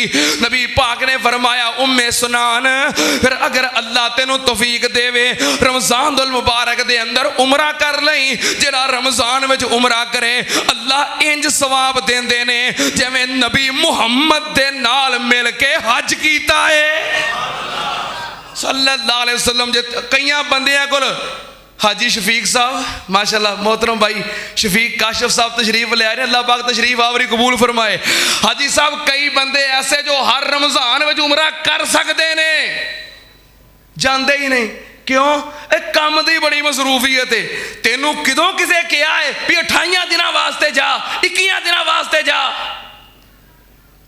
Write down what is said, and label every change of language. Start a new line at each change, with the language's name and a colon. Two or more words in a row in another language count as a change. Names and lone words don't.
Punjabi: نبی پاک نے فرمایا ام سنان پھر اگر اللہ تینوں توفیق دیوے رمضان المبارک دے اندر عمرہ کر لئیں. جیہڑا رمضان وچ عمرہ کرے اللہ انج ثواب دیندے نے جویں نبی محمد دے نال مل کے حج کیتا ہے
Arabic: صلى الله عليه وسلم.
Punjabi: جے کئی بندیاں کول
Urdu: حاجی شفیق صاحب ماشاءاللہ محترم بھائی شفیق کاشف صاحب تشریف لے آئے ہیں، اللہ پاک تشریف آوری قبول فرمائے. حاجی صاحب کئی بندے ایسے جو ہر رمضان میں عمرہ کر سکتے نے جاتے ہی نہیں. کیوں? ایک کام کی بڑی مصروفیت ہے.
Punjabi: تینوں کدوں کسے کہا ہے بھی 28 دنوں واسطے جا، 21 دنوں واسطے جا?